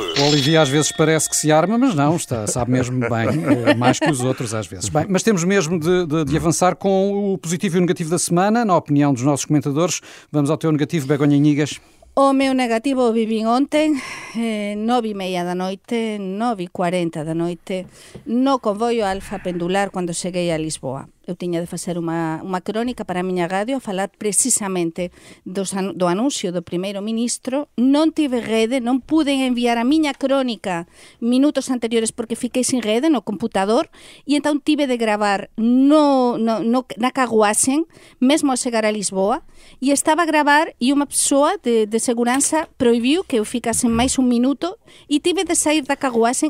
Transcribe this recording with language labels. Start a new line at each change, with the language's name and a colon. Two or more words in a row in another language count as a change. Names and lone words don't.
Portuguese: O Olivier às vezes parece que se arma, mas não, sabe mesmo bem, mais que os outros às vezes. Bem, mas temos mesmo de avançar com o positivo e o negativo da semana, na opinião dos nossos comentadores. Vamos ao teu negativo, Begonha Inigas.
Galician: O meu negativo o vivín ontem, 9:30 da noite, 9:40 da noite, no convoio Alfa Pendular cando cheguei a Lisboa. Eu tiña de facer unha crónica para a miña radio a falar precisamente do anuncio do primeiro ministro. Non tive rede, non pude enviar a miña crónica minutos anteriores porque fiquei sin rede no computador e entón tive de gravar na carruaxen, mesmo a chegar a Lisboa, e estaba a gravar e unha persoa de seguranza proibiu que eu ficase máis un minuto e tive de sair da carruaxen.